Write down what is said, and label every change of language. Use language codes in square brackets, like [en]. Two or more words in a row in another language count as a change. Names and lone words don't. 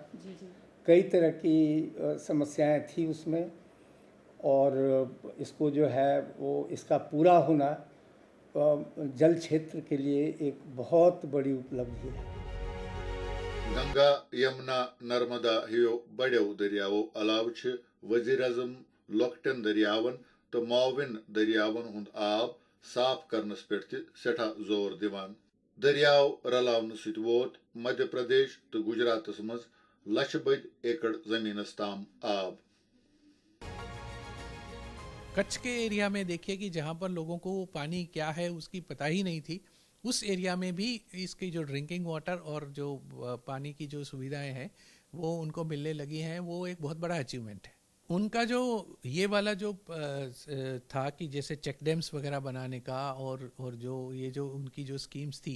[hi] कई तरह की समस्याएं थी उसमें, और इसको जो है वो इसका पूरा होना जल क्षेत्र के लिए एक बहुत बड़ी उपलब्धि है। [ks] गंगा, यमुना, नर्मदा हियो बड़ो दरियावो अलाव वजीर अजम लोकटन दरियावन तो माविन दरियावन हुंद आब साफ करनस पेठ सेठा जोर दिवान। दरियाव रलावन सत वोत मध्य प्रदेश तो गुजरात मज लक्ष बद एकड़ जमीनस ताम आब। [hi] कच्छ के एरिया में देखिए कि जहाँ पर लोगों को पानी क्या है उसकी पता ही नहीं थी, उस एरिया में भी इसकी जो [en] drinking water [hi] और जो पानी की जो सुविधाएं हैं वो उनको मिलने लगी हैं। वो एक बहुत बड़ा अचीवमेंट है उनका। जो ये वाला जो था कि जैसे [en] check dams [hi] वगैरह बनाने का और जो ये जो उनकी जो स्कीम्स थी,